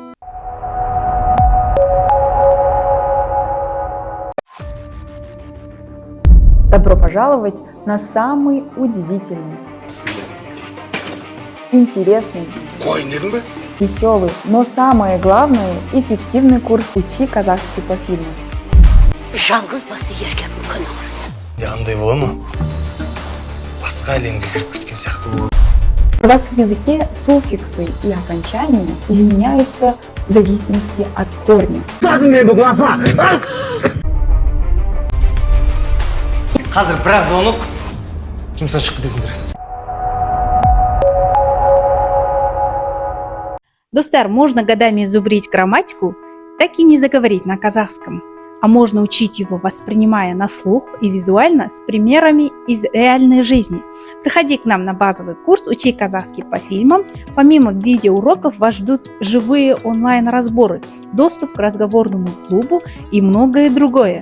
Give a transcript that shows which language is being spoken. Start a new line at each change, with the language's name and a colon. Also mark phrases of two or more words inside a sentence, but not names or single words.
Russian: Добро пожаловать на самый удивительный, интересный, веселый, но самое главное – эффективный курс «Учи казахский по фильму». В казахском языке суффиксы и окончания изменяются в зависимости от корня.
Kazakh: Қазір бірақ звонок, жұмыстан шығып кетесіңдер.
Russian: Достар, можно годами зубрить грамматику, так и не заговорить на казахском. А можно учить его, воспринимая на слух и визуально с примерами из реальной жизни. Приходи к нам на базовый курс «Учи казахский по фильмам». Помимо видеоуроков вас ждут живые онлайн-разборы, доступ к разговорному клубу и многое другое.